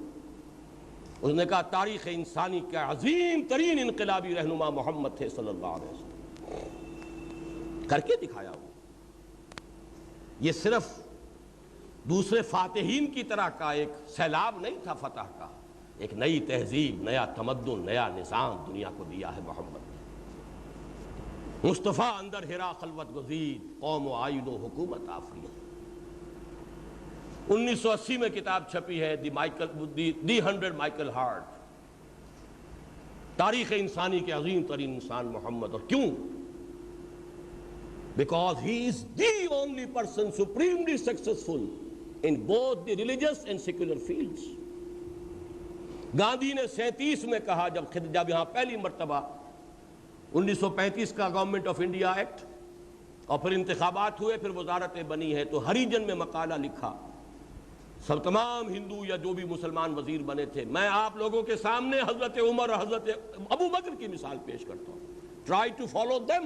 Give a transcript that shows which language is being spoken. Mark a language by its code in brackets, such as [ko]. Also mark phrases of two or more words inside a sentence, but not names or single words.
[ur] اس نے کہا تاریخ انسانی کا عظیم ترین انقلابی رہنما محمد تھے [ar] صلی اللہ علیہ وسلم، [ur] کر کے دکھایا وہ۔ یہ صرف دوسرے فاتحین کی طرح کا ایک سیلاب نہیں تھا فتح کا، ایک نئی تہذیب، نیا تمدن، نیا نظام دنیا کو دیا ہے محمد نے۔ [fa] مصطفیٰ اندر ہرا خلوت گزید، قوم و آئین و حکومت آفرید۔ [ur] 1980 میں کتاب چھپی ہے دی 100 مائیکل ہارٹ، تاریخ انسانی کے عظیم ترین انسان محمد۔ اور کیوں؟ [en] Because he is the only person supremely successful in both the religious and secular fields۔ [ur] گاندھی نے 37 میں کہا، جب یہاں پہلی مرتبہ 1935 کا گورنمنٹ آف انڈیا ایکٹ اور پھر انتخابات ہوئے، پھر وزارتیں بنی ہے، تو ہریجن میں مقالہ لکھا، سب تمام ہندو یا جو بھی مسلمان وزیر بنے تھے، میں آپ لوگوں کے سامنے حضرت عمر اور حضرت ابو بکر کی مثال پیش کرتا ہوں، [en] try to follow them.